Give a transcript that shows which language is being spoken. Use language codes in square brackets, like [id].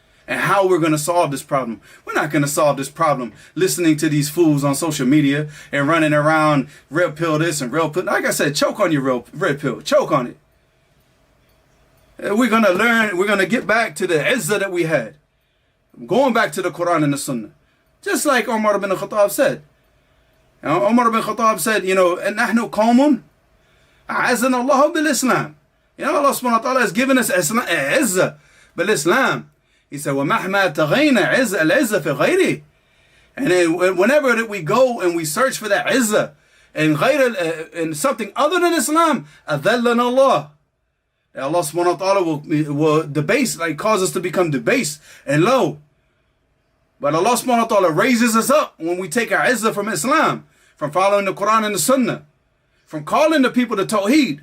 [en] and how we're going to solve this problem. We're not going to solve this problem listening to these fools on social media and running around red pill this and red pill. Like I said, choke on your red pill. Choke on it. We're going to learn. We're going to get back to the izzah that we had. Going back to the Quran and the Sunnah. Just like Umar ibn Khattab said. Umar ibn Khattab said, [ar] نَحْنُ قَوْمٌ أَعَزَّنَا اللَّهُ بِالْإِسْلَامِ. [en] Allah subhanahu wa ta'ala has given us izzah bil-Islam. He said, [ar] وَمَحْمَا تَغَيْنَا الْعِزَّةَ فِي غَيْرِهِ. [en] And whenever that we go and we search for that izzah and something other than Islam, [ar] أَذَلَّنَا اللَّهُ. [en] Allah subhanahu wa ta'ala will debase, like cause us to become debased and low. But Allah subhanahu wa ta'ala raises us up when we take our izzah from Islam, from following the Quran and the Sunnah, from calling the people to Tawheed.